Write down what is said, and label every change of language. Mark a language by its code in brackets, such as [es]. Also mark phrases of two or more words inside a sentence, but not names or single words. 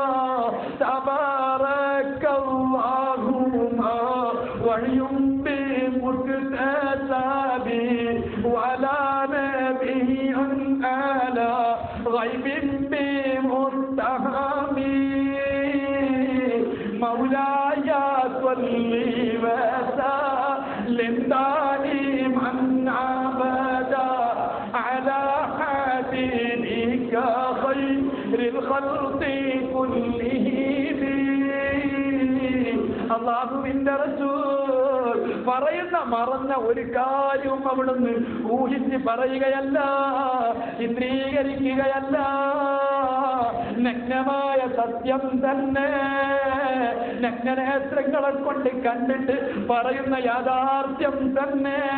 [ar] تبارك الله ما وحي بمكتسب ولا نبي على غيب بمتهم مولاي وصلي وسلم دائما أبدا على حبيبك خير الخلق كلهم. [ml] അല്ലാഹുവിന്റെ റസൂൽ പറയുന്ന മറന്ന ഒരു കാര്യവും അവിടുന്ന് ഊഹിച്ച് പറയുകയല്ല, ചിത്രീകരിക്കുകയല്ല. നഗ്നമായ സത്യം തന്നെ നഗ്നനേത്രങ്ങളെ കൊണ്ട് കണ്ടിട്ട് പറയുന്ന യാഥാർത്ഥ്യം തന്നെ.